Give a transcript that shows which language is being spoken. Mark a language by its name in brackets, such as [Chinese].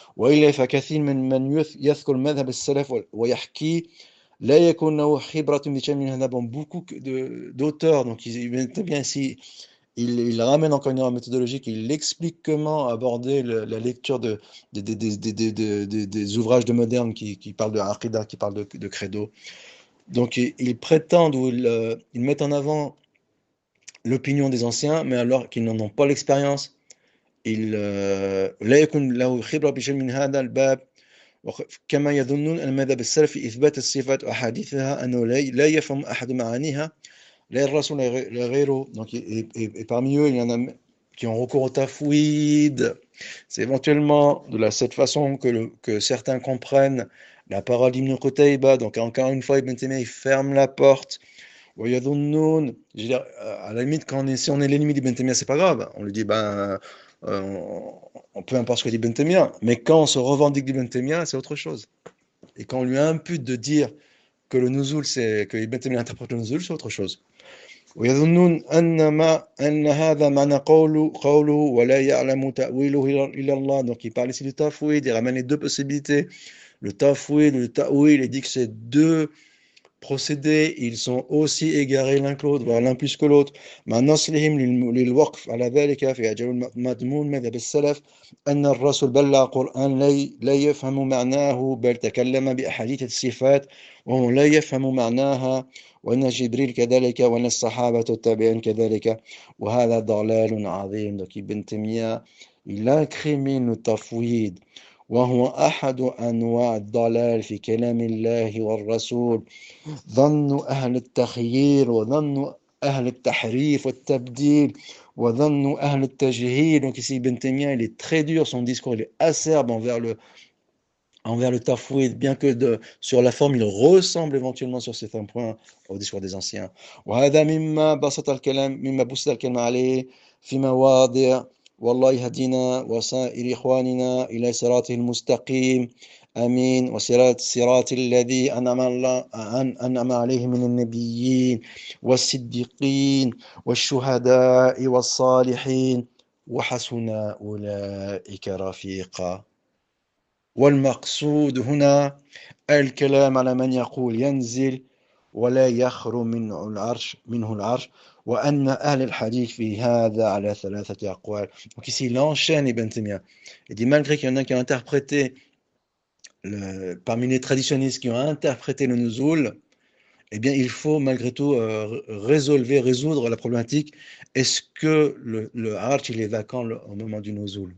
[Arabic] وإلا فكثير من يذكر مذهب السلف ويحكي لا يكون له خبرة بشيء من هذا. [French] Beaucoup d'auteurs, donc bien ici, il ramène encore une méthodologie, il explique comment aborder la lecture des ouvrages de modernes qui parlent de aqidah, qui parlent de credo. Donc ils prétendent ou ils mettent en avant l'opinion des anciens, mais alors qu'ils n'en ont pas l'expérience. [Arabic] لا يكون له خبرة بشيء من هذا الباب. كما يظنون أن مذهب السلف في إثبات الصفات وأحاديثها أنه لا يفهم أحد معانيها لا الرسول لا غيره. [French] Donc, et parmi eux, il y en a qui ont recours au tafwid. C'est éventuellement de cette façon que certains comprennent la parole d'Ibn Qutayba. Donc encore une fois, Ibn Taymiyyah ferme la porte. [Arabic] ويظنون, [French] je veux dire, à la limite, si on est l'ennemi d'Ibn Taymiyyah, c'est pas grave. On lui dit, on peu importe ce que dit Ibn Taymiyyah. Mais quand on se revendique d'Ibn Taymiyyah, c'est autre chose. Et quand on lui impute de dire que le nuzul, que Ibn Taymiyyah interprète le nuzul, c'est autre chose. [Arabic] ويظنون أن هذا معنى قوله ولا يعلم تأويله إلا الله. [French] Donc il parle ici du tafwid, il ramène les deux possibilités, le tafwid, le ta'wil, il dit que ces deux procédés, ils sont aussi égarés l'un que l'autre, voire l'un plus que l'autre. [Arabic] مع نصلهم للوقف على ذلك في أجل مضمون مذهب السلف أن الرسول بلغ قرآن لا يفهم معناه بل تكلم بأحاديث الصفات وهو لا يفهم معناها وأن جبريل كذلك وأن الصحابة التابعين كذلك وهذا ضلال عظيم. [French] Donc Ibn Taymiyyah, il incrimine le tafwid [Arabic] وهو أحد أنواع الضلال في كلام الله والرسول. ظن أهل التخيير وظن أهل التحريف والتبديل وظن أهل التجهيل. [French] Donc ici Ibn Taymiyyah, il est très dur, son discours il est acerbe envers le tafwid, bien que sur la forme, il ressemble éventuellement sur certains points au discours des anciens. [Arabic] وهذا مما بسط الكلام عليه في مواضع والله يهدينا وسائر إخواننا إلى صراطه المستقيم آمين وصراط الذي أنعم عليه من النبيين والصديقين والشهداء والصالحين وحسن أولئك رفيقا. والمقصود هنا الكلام على من يقول ينزل ولا يخلو منه العرش وأن أهل الحديث في هذا على ثلاثة أقوال. [French] Donc ici il enchaîne Ibn Taymiyyah. Il dit malgré qu'il y en a qui ont interprété parmi les traditionnistes qui ont interprété le nuzul, eh bien, il faut malgré tout résoudre la problématique. Est-ce que le arch il est vacant au moment du nuzul?